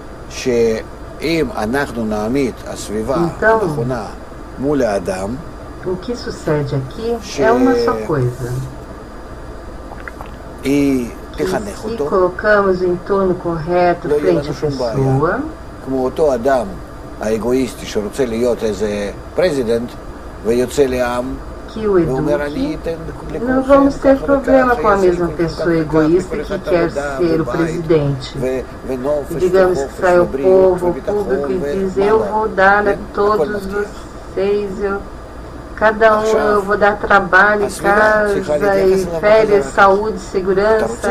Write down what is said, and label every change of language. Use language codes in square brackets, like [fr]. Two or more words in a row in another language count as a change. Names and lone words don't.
[pt] Então, o que sucede aqui é uma só coisa. E se colocamos o entorno correto frente à pessoa, [he] כמו אותו אדם האגואיסטי שרוצה להיות איזה פרזידנט ויוצא לעם [pt] que o eduque, não vamos ter problema com a mesma pessoa egoísta que quer ser o presidente. Digamos que sai o povo, o público, e diz: eu vou dar a todos vocês, cada um eu vou dar trabalho, casa, e férias, saúde, segurança.